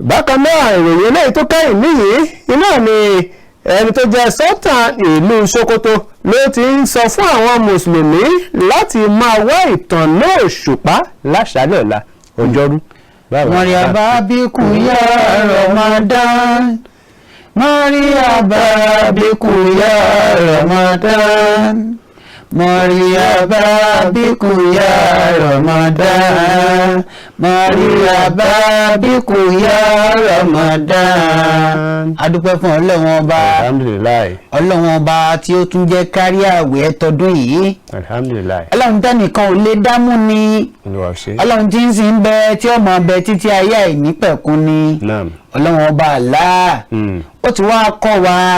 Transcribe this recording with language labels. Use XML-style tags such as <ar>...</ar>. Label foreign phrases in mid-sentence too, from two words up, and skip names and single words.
<yo>bákan náà ìròyìn eléyìí tó kẹ́yìn níyìí iná ni ẹni tó jẹ́ sọ́tàn ìlú Sokoto ló ti ń sọ fún àwọn mùsùlùmí láti máa wá ìtànná òṣùpá láṣálẹ́ ọ̀la ọjọ́rú.</yo> <ar>مرحبا بكم يا رمضان مرحبا بكم يا رمضان مرحبا بكم يا رمضان مرحبا بكم يا Ramadan.</ar> <yo>Adúpẹ́ fún Ọlọ́run Ọba. Alhamdulillah. Ọlọ́run Ọba tí ó tún jẹ́ kárí àwẹ̀ tọdún yìí. Alhamdulillah. Ọlọ́run tẹ́nìkan ò lè dámú ni. Ọlọ́run tí ń sìn bẹ tí ó máa bẹ títí ayé àìnípẹ̀kun ni. Ọlọ́run Ọba Allah. Ó ti wá kọ́ wa.</yo>